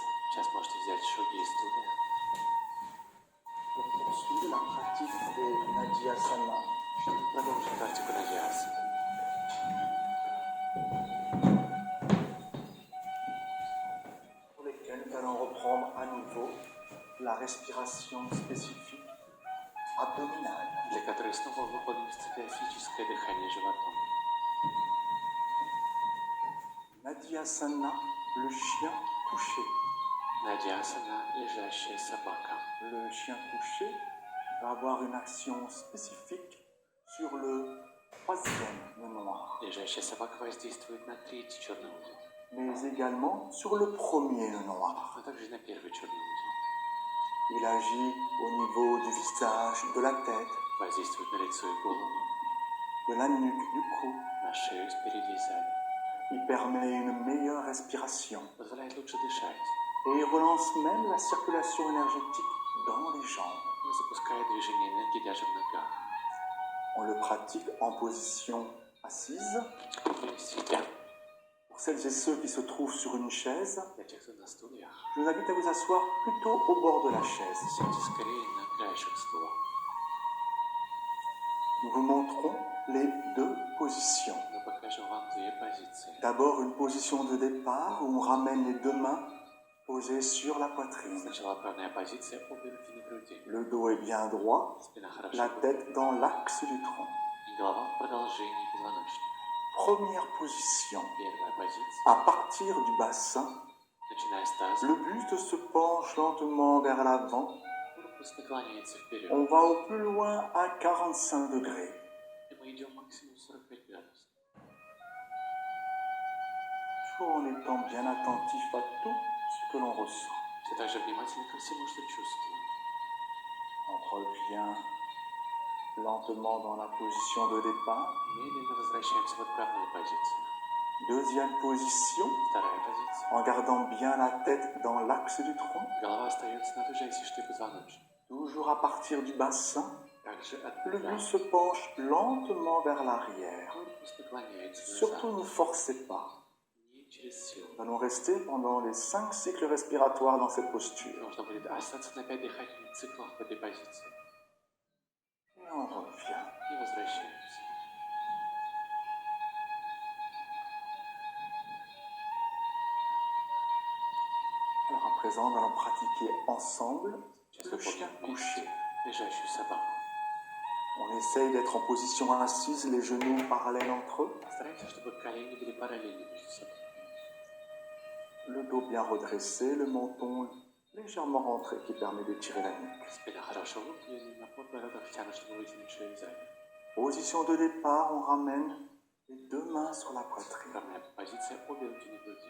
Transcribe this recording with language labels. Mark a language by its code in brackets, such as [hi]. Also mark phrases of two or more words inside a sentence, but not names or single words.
[ru] Сейчас можете взять шаги и стулья [fr] pour poursuivre la pratique des Nadyasana. [ru] чтобы продолжить практику Надиасы. [fr] Pour lesquels nous allons reprendre à nouveau la respiration spécifique abdominale. [ru] Для которых снова выполним специфическое дыхание животом. [fr] Nadyasana, le chien couché. [ru] Надиасана, лежащая собака. [fr] Le chien couché va avoir une action spécifique sur le troisième nœud noir, [ru] Лежащая собака воздействует на третий черный узел, [fr] mais également sur le premier nœud noir. [ru] а также на первый черный узел. [fr] Il agit au niveau du visage, de la tête, [ru] Воздействует на лицо и голову, [fr] de la nuque, du cou. [ru] на шею спереди и сзади. [fr] Il permet une meilleure respiration [ru] Позволяет лучше дышать. [fr] et il relance même la circulation énergétique dans les jambes. [ru] И запускает движение энергии даже в ногах. [fr] On le pratique en position assise. [ru] И себя. [fr] Pour celles et ceux qui se trouvent sur une chaise, [ru] Для тех, кто на стульях, [fr] je vous invite à vous asseoir plutôt au bord de la chaise. [ru] сядьте скорее на краешек стула. [fr] Nous vous montrons les deux positions. [ru] Мы покажем вам две позиции. [fr] D'abord, une position de départ où on ramène les deux mains posées sur la poitrine. [ru] Сначала правильная позиция, обе руки на груди. [fr] Le dos est bien droit, [ru] Спина хорошо. [fr] la tête dans l'axe du tronc. [ru] И голова в продолжении позвоночника. [fr] Première position. [ru] Первая позиция. [fr] À partir du bassin, [ru] Начиная с таза, [fr] le buste se penche lentement vers l'avant. [ru] корпус наклоняется вперед. [fr] On va au plus loin à 45 degrés. [ru] И мы идем максимум 45 градусов. [fr] Toujours en étant bien attentif à tout ce que l'on ressent. [ru] Все так же внимательно ко всему, что чувствуем. [fr] On revient lentement dans la position de départ. [ru] Медленно возвращаемся в отправную позицию. [fr] Deuxième position, [ru] Вторая позиция. [fr] en gardant bien la tête dans l'axe du tronc. [ru] Голова остается на той же оси, что и позвоночник. [fr] Toujours à partir du bassin, [ru] Также от [fr] le [ru] плеча. [fr] buste se penche lentement vers l'arrière. [ru] Корпус наклоняется [fr] Surtout [ru] назад. [fr] ne forcez pas. [ru] Не через силу. [fr] Nous allons rester pendant les 5 cycles respiratoires dans cette posture. [ru] Нужно будет остаться на 5 дыхательных циклов в этой позиции. [fr] Et on revient. [ru] И возвращаемся. [fr] Alors à présent, nous allons pratiquer ensemble [ru] Сейчас [fr] le [ru] мы [fr] chien [ru] будем [fr] couché. [ru] вместе лежащую собаку. [fr] On essaye d'être en position assise, les genoux parallèles entre eux, [ru] Стараемся, чтобы колени были параллельны между собой. [fr] le dos bien redressé, le menton légèrement rentré qui permet d'étirer la nuque. [ru] Спина хорошо выпрямлена, подбородок втянут, чтобы вытянуть шею сзади. [fr] Position de départ, on ramène les deux mains sur la poitrine. [ru] Равная позиция, обе руки на груди.